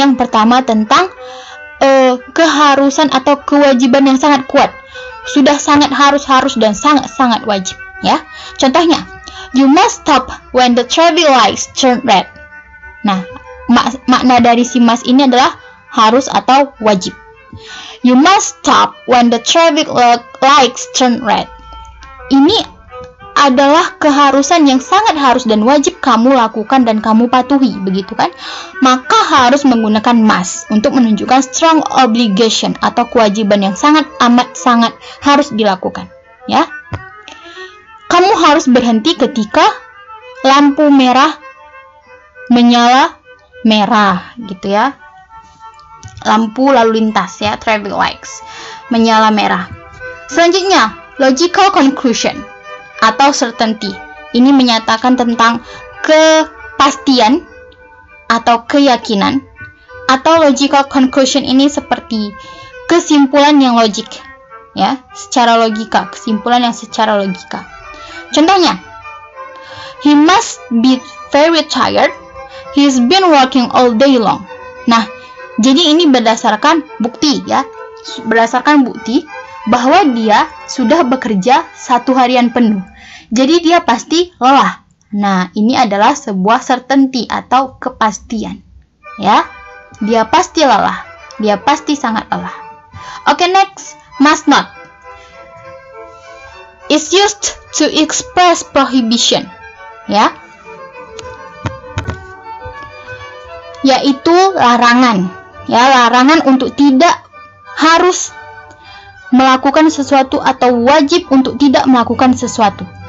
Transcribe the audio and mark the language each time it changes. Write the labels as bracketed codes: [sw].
[id] Yang pertama tentang keharusan atau kewajiban yang sangat kuat, sudah sangat harus dan sangat wajib. Ya, contohnya, [en] you must stop when the traffic lights turn red. Nah, [id] makna dari si must ini adalah harus atau wajib. [en] You must stop when the traffic lights turn red. [id] Ini adalah keharusan yang sangat harus dan wajib kamu lakukan dan kamu patuhi, begitu kan? Maka harus menggunakan must untuk menunjukkan strong obligation atau kewajiban yang sangat amat sangat harus dilakukan, ya. Kamu harus berhenti ketika lampu merah menyala merah, gitu ya. Lampu lalu lintas, ya, traffic lights menyala merah. Selanjutnya, logical conclusion atau certainty. Ini menyatakan tentang kepastian atau keyakinan. Atau logical conclusion ini seperti kesimpulan yang logik, ya, secara logika, kesimpulan yang secara logika. [en] Contohnya, he must be very tired. He's been working all day long. [id] Nah, jadi ini berdasarkan bukti, ya, berdasarkan bukti bahwa dia sudah bekerja 1 harian penuh. Jadi dia pasti lelah. Nah, ini adalah sebuah certainty atau kepastian, ya. Dia pasti lelah. Dia pasti sangat lelah. Oke, next, must not. [en] It's used to express prohibition, ya. [id] Yaitu larangan. Ya, larangan untuk tidak harus melakukan sesuatu atau wajib untuk tidak melakukan sesuatu.